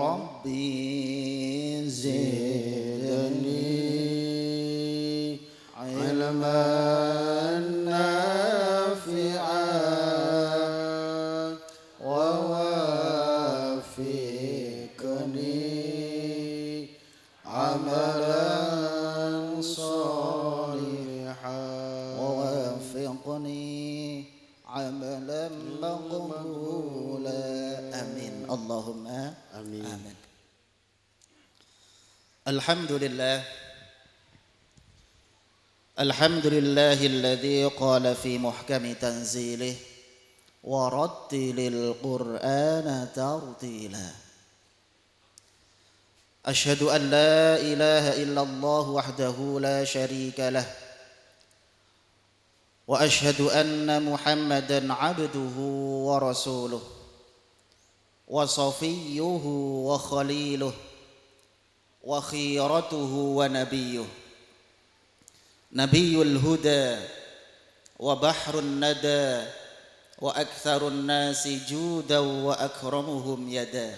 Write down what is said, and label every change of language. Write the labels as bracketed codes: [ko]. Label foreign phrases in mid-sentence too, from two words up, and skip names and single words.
[ar] رب زدني علما نافعا ووفقني عملا صالحا. ووفقني عملا مقبولا آمين اللهم Amin. amin. الحمد لله الحمد لله الذي قال في محكم تنزيله ورتل القرآن ترتيلا. أشهد أن لا إله إلا الله وحده لا شريك له وأشهد أن محمدا عبده ورسوله وصفيه وخليله وخيرته ونبيه نبي الهدى وبحر الندى وأكثر الناس جودا وأكرمهم يدا.